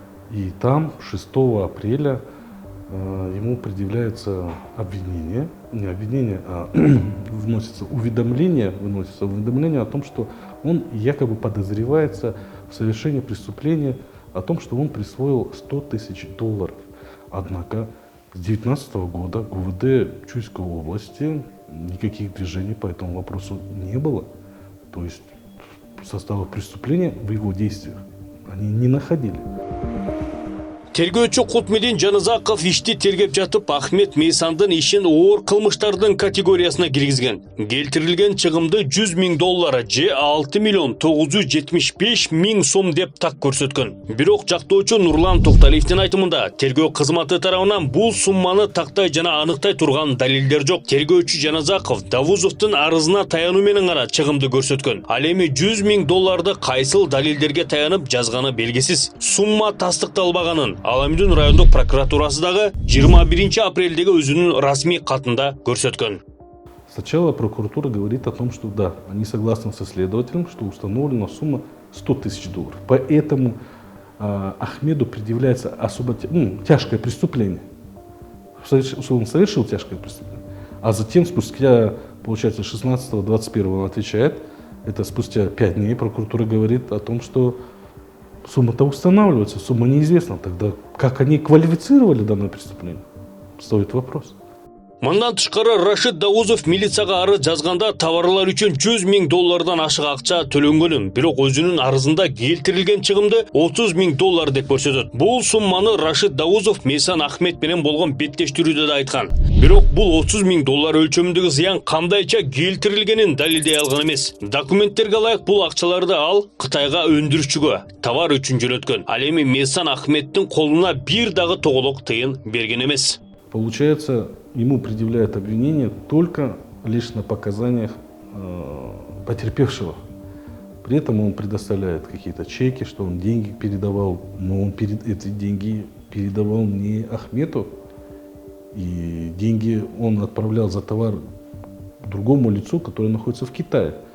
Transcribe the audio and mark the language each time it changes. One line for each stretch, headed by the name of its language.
Russian: И там 6 апреля ему предъявляется обвинение, не обвинение, а выносится уведомление о том, что он якобы подозревается в совершении преступления, о том, что он присвоил $100 000. Однако с 2019 года ГУВД Чуйской области никаких движений по этому вопросу не было. То есть состава преступления в его действиях они не находили.
Kyrgyz: Тергөөчү Кутмедин Жаназаков ишти тергеп жатып Ахмет Мейсандын ишин оор кылмыштардын категориясына киргизген. Келтирилген чыгымды $100 000 же 6 975 000 сом деп так көрсөткөн. Бирок жактоочу Нурлан Токталиевдин айтымында тергөө кызматы тарабынан бул сумманы тактай жана аныктай турган далилдер жок. Тергөөчү Жаназаков Давузовдун арызына таянуу менен гана чыгымды көрсөткөн. Ал эми $100 000 кайсыл далилдерге таянып жазганы белгисиз. Сумма тастыкталбаганын Аламидун райондук прокуратурасы дагы 21 апрелдеги өзүнүн расмий катында көрсөткөн.
Russian: Сначала прокуратура говорит о том, что да, они согласны со следователем, что установлена сумма $100 000. Поэтому Ахмеду предъявляется особо тяжкое преступление. Он совершил тяжкое преступление. А затем, спустя, получается, 16-21 он отвечает. Это спустя 5 дней прокуратура говорит о том, что сумма-то устанавливается, сумма неизвестна. Тогда как они квалифицировали данное преступление? Стоит вопрос.
Kyrgyz: Мындан тышкары Рашид Давузов милицияга арыз жазганда товарлар үчүн $100 000 ашык акча төлөнгөнүн, бирок өзүнүн арызында келтирилген чыгымды $30 000 деп көрсөтөт. Бул сумманы Рашид Давузов Мейсан Ахмет менен болгон беттештирүүдө да айткан. Бирок бул $30 000 өлчөмүндөгү зыян кандайча келтирилгенин далилдей алган эмес. Документтерге ылайык бул акчаларды ал Кытайга өндүрүүчүгө товар үчүн жөнөткөн. Ал эми Мейсан Ахметтин колуна бир дагы тоголок тыйын берген эмес.
Russian: Получается, ему предъявляют обвинение только лишь на показаниях потерпевшего. При этом он предоставляет какие-то чеки, что он деньги передавал, но он эти деньги передавал не Ахмету, и деньги он отправлял за товар другому лицу, которое находится в Китае.